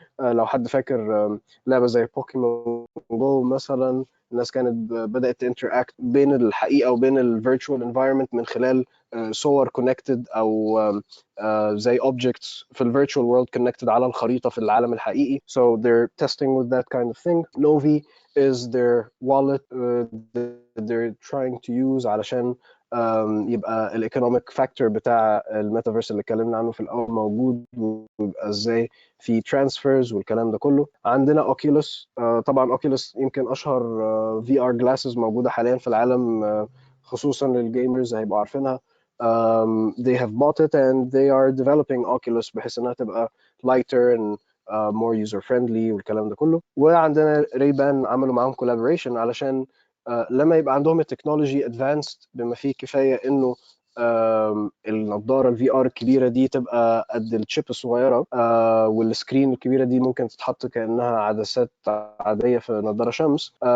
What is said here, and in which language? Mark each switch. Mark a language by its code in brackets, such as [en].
[ar] لو حد فاكر لعبه زي بوكيمون جو مثلا، الناس كانت بدات تنتراكت بين الحقيقه وبين الفيرتشوال انفايرمنت من خلال صور كونكتد او زي [en] objects [ar] في الفيرتشوال وورلد كونكتد على الخريطه في العالم الحقيقي. [en] So they're testing with that kind of thing. Novi is their wallet that they're trying to use [ar] علشان يبقى الايكونوميك فاكتور بتاع الميتافيرس اللي اتكلمنا عنه في الاول موجود، ويبقى ازاي في ترانسفيرز والكلام ده كله. عندنا اوكيولوس، طبعا اوكيولوس يمكن اشهر في ار جلاسز موجوده حاليا في العالم، خصوصا للجيمرز هيبقوا عارفينها. [en] they have bought it and they are developing Oculus [ar] بحيث انها تبقى [en] lighter and more user friendly [ar] والكلام ده كله. وعندنا ريبان عملوا معاهم [en] collaboration [ar] علشان لما يبقى عندهم التكنولوجي [en] advanced [ar] بما فيه كفايه انه النضاره الفي ار الكبيره دي تبقى قد الشيب الصغيره، والسكرين الكبيره دي ممكن تتحط كانها عدسات عاديه في نضاره شمس.